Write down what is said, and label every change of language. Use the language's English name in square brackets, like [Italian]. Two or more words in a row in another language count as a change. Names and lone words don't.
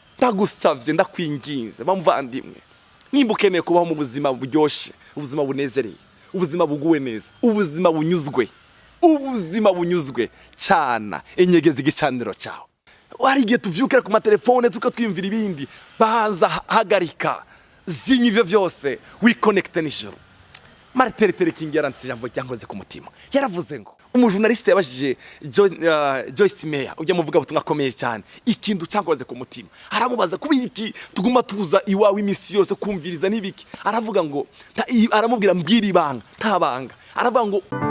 [Rundi] ndagusavye ndakwinginze bamuvandimwe nimba ukeneye kubaho mu buzima buryoshe ubuzima bunezereye ubuzima buguwe neza ubuzima bunyuzwe cyana enyegeza igicaniro cyawe wari igihe tuvyukira ku matelefone tukatwimvira ibindi baza hagarika zinya ivyo vyose wiconnecte n'ijuru Martin Luther King yaranditse ijambo ryankoze ku mutima yaravuze ngo umujournaliste yabashije Joyce Meyer ujya muvuga butumwa akomeye cyane ikintu cyankoze ku mutima aramubaza kubira iki tuguma tuza iwawe imisi yose kumviriza nibiki aravuga ngo aramubwira mbwira ibanga ntabanga aravuga ngo